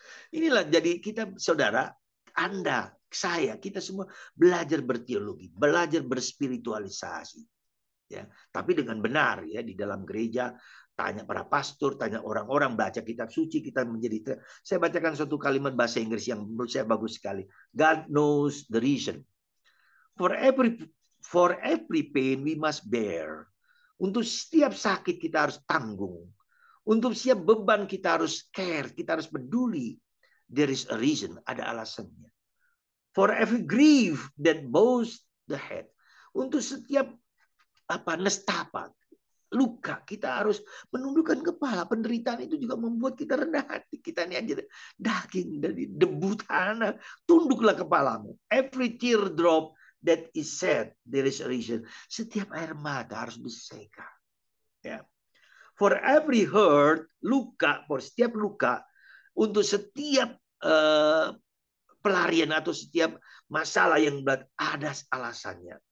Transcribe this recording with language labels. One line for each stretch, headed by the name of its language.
Indonesian: Inilah jadi kita saudara, Anda, saya, kita semua belajar berteologi, belajar berspiritualisasi. Ya, tapi dengan benar ya di dalam gereja, tanya para pastor, tanya orang-orang, baca kitab suci, kita menjadi. Saya bacakan suatu kalimat bahasa Inggris yang menurut saya bagus sekali.
English: God knows the reason. For every pain we must bear.
Indonesian: Untuk setiap sakit kita harus tanggung. Untuk setiap beban kita harus care, kita harus peduli.
English: There is a reason,
Indonesian: ada alasannya.
English: For every grief that bows the head.
Indonesian: Untuk setiap nestapa, luka, kita harus menundukkan kepala. Penderitaan itu juga membuat kita rendah hati. Kita ini aja daging dari debu tanah, tunduklah kepalamu.
English: Every teardrop that is sad, there is a reason.
Indonesian: Setiap air mata harus diseka. Ya.
English: For every hurt,
Indonesian: luka, for setiap luka, untuk setiap pelarian atau setiap masalah yang berat ada alasannya.